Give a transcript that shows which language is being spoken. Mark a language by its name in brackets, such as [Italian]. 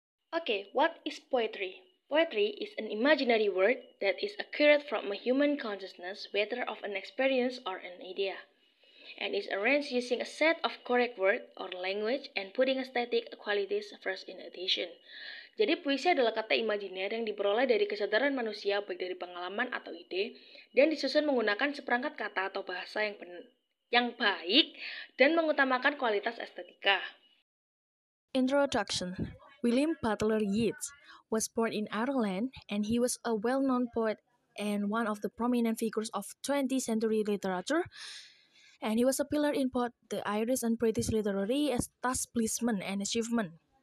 [English] Okay, what is poetry? Poetry is an imaginary word that is accurate from a human consciousness, whether of an experience or an idea, and is arranged using a set of correct word or language and putting aesthetic qualities first in addition. [Indonesian] Jadi puisi adalah kata imajiner yang diperoleh dari kesadaran manusia baik dari pengalaman atau ide dan disusun menggunakan seperangkat kata atau bahasa yang baik dan mengutamakan kualitas estetika. [English] Introduction. William Butler Yeats was born in Ireland, and he was a well-known poet and one of the prominent figures of 20th century literature. And he was a pillar in both the Irish and British literary establishment and achievement.